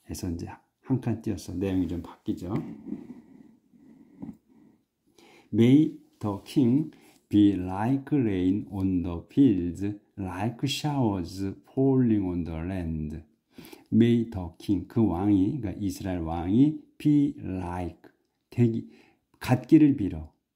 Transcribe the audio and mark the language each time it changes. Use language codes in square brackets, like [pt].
[ko] 해서 이제 한 칸 띄어서 내용이 좀 바뀌죠. [en] May the king be like rain on the fields, like showers falling on the land. May the king, [ko] 그 왕이, 그러니까 이스라엘 왕이 [en] be like, [ko] 같기를 빌어.